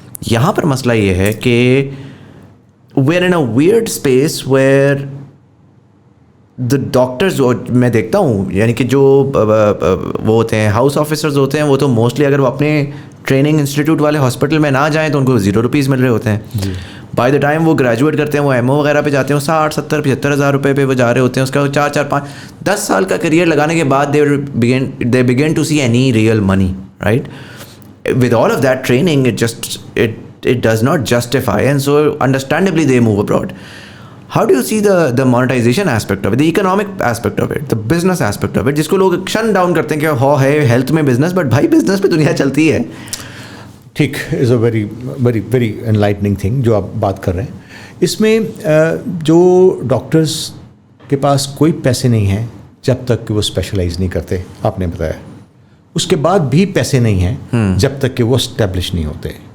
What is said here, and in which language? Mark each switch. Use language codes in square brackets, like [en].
[ur] یہاں پر مسئلہ یہ ہے کہ [en] we are in a weird space where the [ur] doctors, میں دیکھتا ہوں یعنی کہ جو وہ ہوتے ہیں ہاؤس آفیسرز ہوتے ہیں, وہ تو موسٹلی اگر وہ اپنے ٹریننگ انسٹیٹیوٹ والے ہاسپٹل میں نہ جائیں تو ان کو $0 مل رہے ہوتے ہیں. بائی دا ٹائم وہ گریجویٹ کرتے ہیں, وہ MO وغیرہ پہ جاتے ہیں, 60-70-75 ہزار روپے پہ وہ جا رہے ہوتے ہیں. اس کا 4-5-10 سال کا کریئر لگانے کے بعد [en] they begin to see any real money, [ur] right. [en] With all of that training it does not justify, and so understandably they move abroad. How do you see the monetization aspect of it, the economic aspect of it, the business aspect of it, [ur] جس کو لوگ شن down کرتے ہیں کہ ہو ہے health میں business, but بھائی بزنس پہ دنیا چلتی ہے. ٹھیک, از a very very very enlightening thing جو آپ بات کر رہے ہیں. اس میں جو ڈاکٹرس کے پاس کوئی پیسے نہیں ہیں جب تک کہ وہ اسپیشلائز نہیں کرتے, آپ نے بتایا, اس کے بعد بھی پیسے نہیں ہیں جب تک کہ وہ اسٹیبلش نہیں ہوتے.